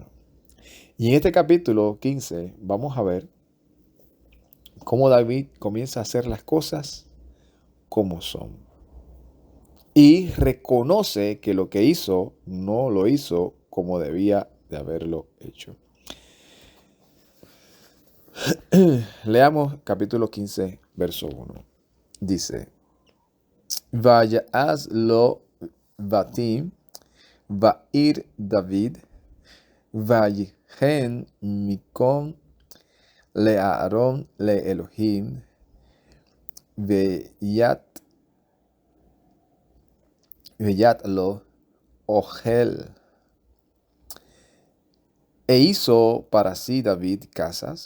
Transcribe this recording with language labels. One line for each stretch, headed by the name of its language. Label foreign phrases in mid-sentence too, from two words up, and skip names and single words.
Spanish: Y en este capítulo 15 vamos a ver cómo David comienza a hacer las cosas como son. Y reconoce que lo que hizo no lo hizo como debía de haberlo hecho. Leamos capítulo 15, verso 1. Dice,
Hebrew: ויעש לו בתים בעיר דוד ויכן מקום לארון האלהים ויט לו אהל.
Spanish: E hizo para sí David casas.